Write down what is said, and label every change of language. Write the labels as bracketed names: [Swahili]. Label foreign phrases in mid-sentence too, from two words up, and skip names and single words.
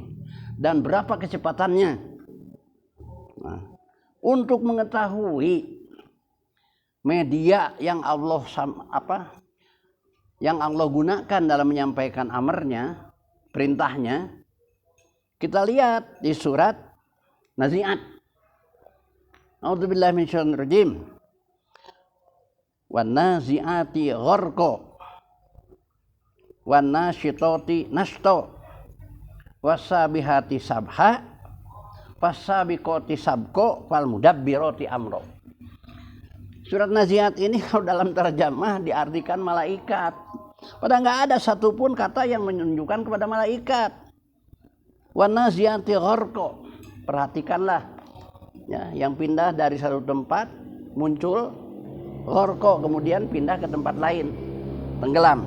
[Indonesian] Dan berapa kecepatannya? Nah, untuk mengetahui media yang Allah gunakan dalam menyampaikan amarnya, perintahnya, kita lihat di surat Nazi'at. [Arabic] أعوذ بالله من الشيطان الرجيم. والنازعات غرقا والناشطات نشطا والسابحات سبحا فالسابقات سبقا فالمدبرات أمرا. [Indonesian] Surat Nazi'at ini kalau dalam terjemah diartikan malaikat, padahal nggak ada satupun kata yang menunjukkan kepada malaikat. [Arabic] والنازعات غرقا, [Indonesian] perhatikanlah ya, yang pindah dari satu tempat muncul gharqa, kemudian pindah ke tempat lain, tenggelam.